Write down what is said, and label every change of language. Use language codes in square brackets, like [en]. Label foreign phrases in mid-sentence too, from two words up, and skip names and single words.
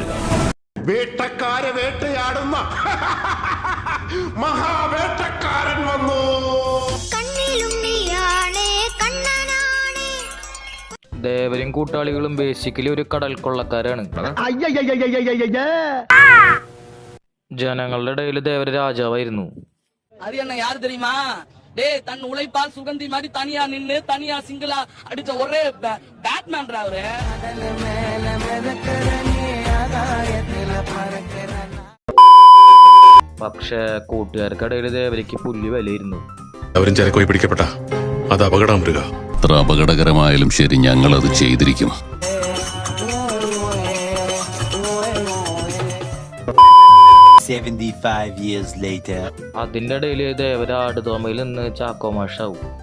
[ml] വേട്ടക്കാരെ വേട്ടയാടുന്ന മഹാവേട്ടക്കാരൻ വന്നു. ദേവരും കൂട്ടാളികളും ബേസിക്കലി ഒരു കടൽ കൊള്ളക്കാരാണ്. ജനങ്ങളുടെ ഇടയിൽ ദേവര രാജാവായിരുന്നു. [ta] அது யாரு தெரியுமா? டேய், தன் உழைப்பால் சுகந்தி மாதிரி தனியா நின்னு தனியா சிங்கிளா அடிச்ச ஒரே பேட்மேன் அவரு. [ml] പക്ഷെ കൂട്ടുകാർക്കിടയിൽ ദേവരയ്ക്ക് പുല്ല് വിലയിരുന്നു. അവരും ചരക്കോയി പിടിക്കപ്പെട്ട അത് അപകടം മൃഗ. എത്ര അപകടകരമായാലും ശരി, ഞങ്ങളത് ചെയ്തിരിക്കും. അതിന്റെ ഇടയിൽ ദേവര ആടുതോമയിൽ നിന്ന് ചാക്കോമാഷാവും.